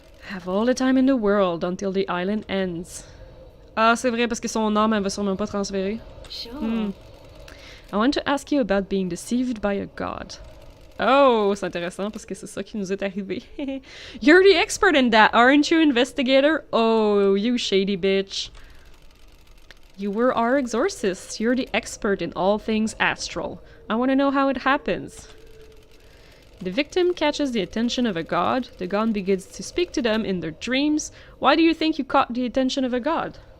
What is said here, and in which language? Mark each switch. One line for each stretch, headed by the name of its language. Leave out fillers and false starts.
English: Have all the time in the world until the island ends.
French: Ah, c'est vrai, parce que son âme, elle va sûrement pas transférer.
English: Sure. I want to ask you about being deceived by a god.
French: Oh, c'est intéressant parce que c'est ça qui nous est arrivé.
English: You're the expert in that, aren't you, investigator? Oh, you shady bitch. You were our exorcist. You're the expert in all things astral. I want to know how it happens. The victim catches the attention of a god. The god begins to speak to them in their dreams. Why do you think you caught the attention of a god?